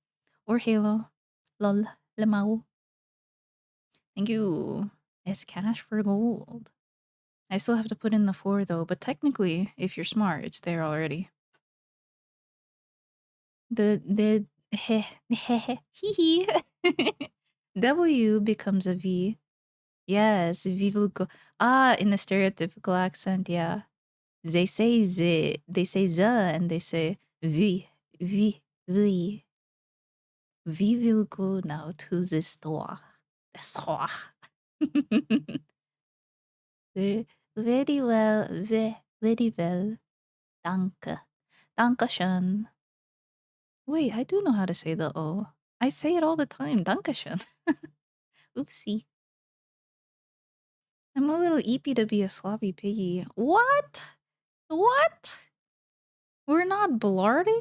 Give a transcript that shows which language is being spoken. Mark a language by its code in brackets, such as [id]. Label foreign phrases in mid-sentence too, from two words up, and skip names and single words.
[en] Or Halo. Lol. Lemao. Thank you. It's cash for gold. I still have to put in the 4 though, but technically, if you're smart, it's there already. The heh heh hee hee. W becomes a V. Yes, V will go. Ah, in the stereotypical accent, yeah. They say the, and they say V. We will go now to the store. The store. Very well, very well. [de] Danke. Dankeschön. [en] Wait, I do know how to say the O. I say it all the time. Dankeschön. Oopsie. I'm a little eepy to be a sloppy piggy. What? What? We're not blarding?